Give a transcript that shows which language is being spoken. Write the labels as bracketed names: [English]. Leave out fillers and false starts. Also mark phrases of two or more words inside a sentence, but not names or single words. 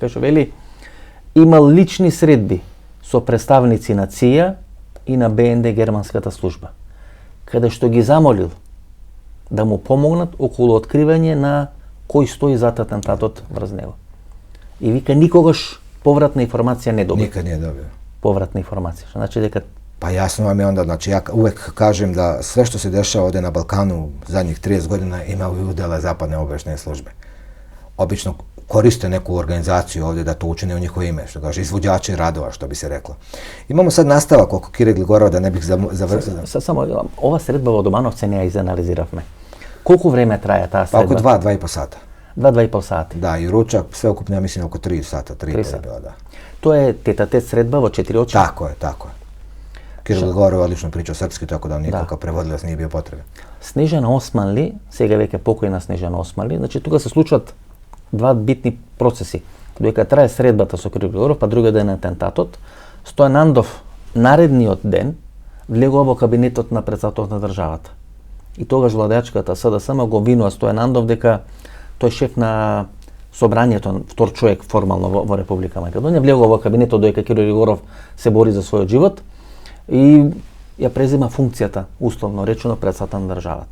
[Macedonian] Кај што вели, имал лични средби со представници на ЦИА и на БНД германската служба, каде што ги замолил да му помогнат околу откривање на кој стои зад атентатот врз него. И вика никогаш повратна информација не добил. Никад не добил. Повратна информација. Што значи дека [Serbian] Pa jasno vam je onda, znači ja uvek kažem da sve što se dešava ovdje na Balkanu zadnjih 30 godina ima udjela zapadne obavještajne službe. Obično koriste neku organizaciju ovdje da to učine u njihovo ime, što kaže izvođači radova, što bi se reklo. Imamo sad nastavak oko Kire Gligorova, da ne bih završio. [Macedonian] Samo ова средба во Домановце не ја изанализиравме. Колку време трае таа средба? [Serbian] Pa oko 2,5 sata. 2,5 sati. Da, i ručak, sve ukupno, ja mislim, oko 3 sata, 3,5 je bilo, da. To je teta-tet sredba [Macedonian] во 4 очи? [Serbian] Tako je, tako je. Kire Gligorov odlično pričao srpski, tako da nikakav prevodilac nije bio potreban. [Macedonian] Снежана Османли, сега веќе покојна Снежана Османли, значи тука се случват два битни процеси. Додека трае средбата со Киро Глигоров, па друга ден атентатот, Стојан Андов наредниот ден влегува во кабинетот на претседателот на државата. И тогаш владеачката СДСМ го обвинува Стојан Андов дека тој шеф на собранието, втор човек формално во Република Македонија, влегува во кабинетот додека Киро Глигоров се бори за својот живот и ја презема функцијата, условно речено, претседател на државата.